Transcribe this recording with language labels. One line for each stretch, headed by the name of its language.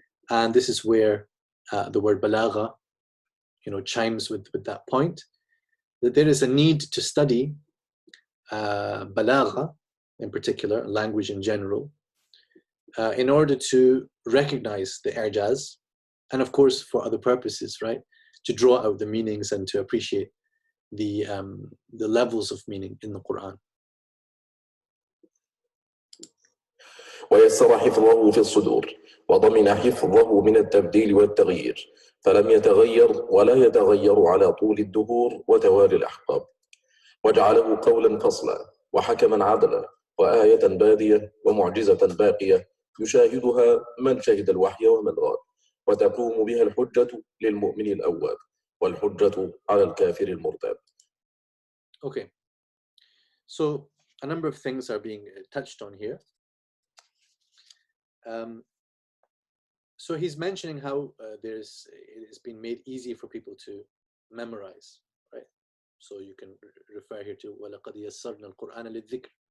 English: And this is where the word balagha, chimes with that point, that there is a need to study balagha in particular, language in general, in order to recognize the i'jaz, and of course for other purposes, right? To draw out the meanings and to appreciate the levels of meaning in the Quran.
Arabic: ويسر حفظه في الصدور وضمن حفظه من التبديل والتغيير فلم يتغير ولا يتغير على طول الدهور وتوالي الأحقاب وجعله قولا فصلا وحكما عدلا وآية بادية ومعجزة باقية يشاهدها من شهد الوحي ومن غاب وتقوم بها الحجة للمؤمن الأواب والحجة على الكافر المرتاب.
English: Okay, so a number of things are being touched on here. So he's mentioning how it has been made easy for people to memorize, right? So you can refer here to
Arabic: وَلَقَدْ يَسَّرْنَا الْقُرْآنَ لِلذِّكْرِ.